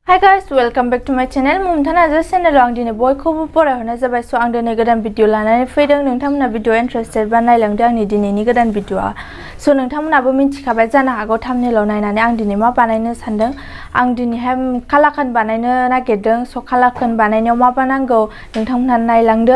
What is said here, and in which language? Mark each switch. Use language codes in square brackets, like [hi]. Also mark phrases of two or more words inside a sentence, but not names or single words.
[en] Hi guys, welcome back to my channel. [brx] Momita Narzary channel आं दिनै बयखौबो बरायहरनाय जाबाय। स' आं दिनै गोदान भिडिअ लानानै फैदों। नोंथांमोना भिडिअ इन्टारेस्टेड बा नायलांदो आंनि दिनैनि गोदान भिडिअआ। स' नोंथांमोनाबो मिथिखाबाय जानो हागौ थाम्बनेलाव नायनानै आं दिनै मा बानायनो सानदों। आं दिनैहाय कालाकान बानायनो नागिरदों। स' कालाकान बानायनायाव मा नांगौ नोंथांमोना नायलांदो।